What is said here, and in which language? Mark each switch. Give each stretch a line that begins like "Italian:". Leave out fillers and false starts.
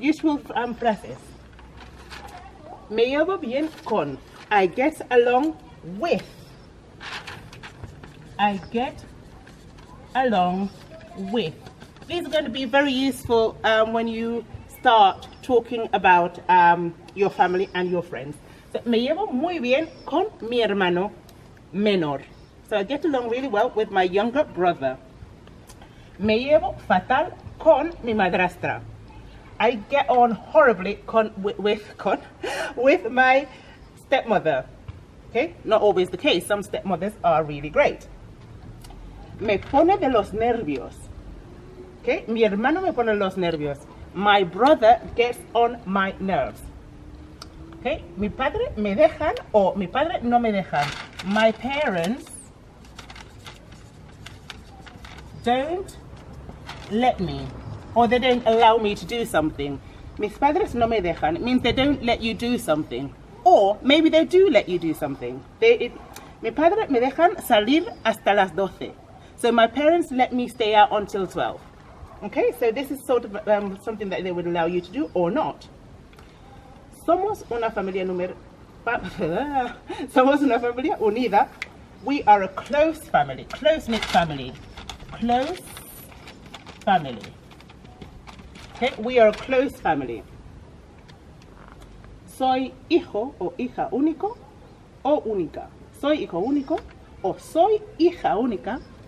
English: Useful phrases.
Spanish: Me llevo bien con.
English: I get along with. I get along with. These are going to be very useful when you start talking about your family and your friends.
Spanish: So, me llevo muy bien con mi hermano menor.
English: So I get along really well with my younger brother.
Spanish: Me llevo fatal con mi madrastra.
English: I get on horribly with my stepmother. Okay, not always the case. Some stepmothers are really great.
Spanish: Me pone de los nervios. Okay, mi hermano me pone los nervios.
English: My brother gets on my nerves.
Spanish: Okay, mi padre me dejan o mi padre no me dejan.
English: My parents don't let me, or they don't allow me to do something.
Spanish: Mis padres no me dejan.
English: It means they don't let you do something. Or maybe they do let you do something.
Spanish: Mi padre me dejan salir hasta las 12.
English: So my parents let me stay out until 12. Okay, so this is sort of something that they would allow you to do or not.
Spanish: Somos una familia Somos una familia unida.
English: We are a close family, close-knit family. Close family. Okay, we are a close family.
Spanish: Soy hijo o hija único o única. Soy hijo único o soy hija única.